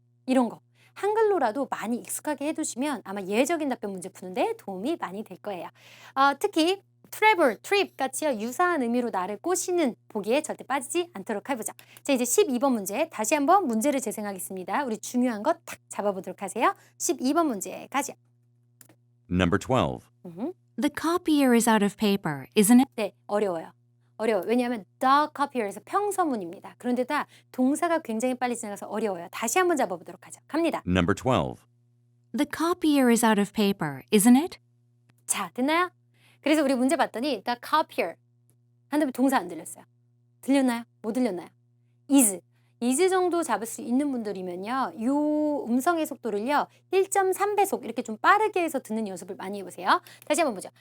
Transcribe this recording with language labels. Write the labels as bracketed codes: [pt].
[ko] 이런 거 한글로라도 많이 익숙하게 해두시면 아마 예외적인 답변 문제 푸는데 도움이 많이 될 거예요. 특히 travel, trip 같이요 유사한 의미로 나를 꼬시는 보기에 절대 빠지지 않도록 해보자. 자 이제 12번 문제 다시 한번 문제를 재생하겠습니다. 우리 중요한 거 탁 잡아보도록 하세요. 12번 문제 가죠. [en] Number 12. The copier is out of paper, isn't it? [ko] 네 어려워요. 왜냐하면 [en] the copier [ko] 에서 평서문입니다. 그런데다 동사가 굉장히 빨리 지나가서 어려워요. 다시 한번 잡아보도록 하죠. 갑니다. [en] Number 12. The copier is out of paper, isn't it? [ko] 자, 됐나요? 그래서 우리 문제 봤더니 [en] the copier [ko] 한 다음에 동사 안 들렸어요. 들렸나요? 못 들렸나요? is 정도 잡을 수 있는 분들이면요. 요 음성의 속도를요. 1.3배속 이렇게 좀 빠르게 해서 듣는 연습을 많이 해보세요. 다시 한번 보죠.